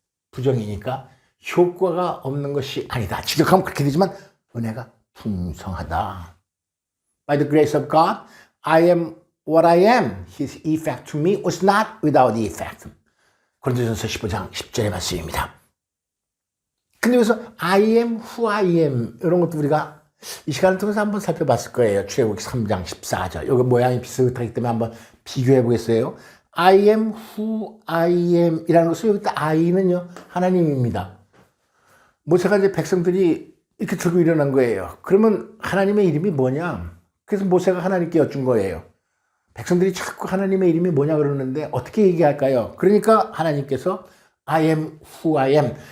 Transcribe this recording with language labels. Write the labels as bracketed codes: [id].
[ko] 부정이니까 효과가 없는 것이 아니다. 직역하면 그렇게 되지만 은혜가 풍성하다. [en] By the grace of God, I am what I am. His effect to me was not without effect. [ko] 고린도전서 15장 10절의 말씀입니다. 근데 여기서 [en] I am who I am [ko] 이런 것도 우리가 이 시간을 통해서 한번 살펴봤을 거예요. 출애굽기 3장 14절. 여기 모양이 비슷하기 때문에 한번 비교해 보겠어요. [en] I am who I am [ko] 이라는 것은 여기 딱 I는요 하나님입니다. 모세가 이제 백성들이 이렇게 들고 일어난 거예요. 그러면 하나님의 이름이 뭐냐? 그래서 모세가 하나님께 여쭌 거예요. 백성들이 자꾸 하나님의 이름이 뭐냐 그러는데 어떻게 얘기할까요? 그러니까 하나님께서 [en] I am who I am.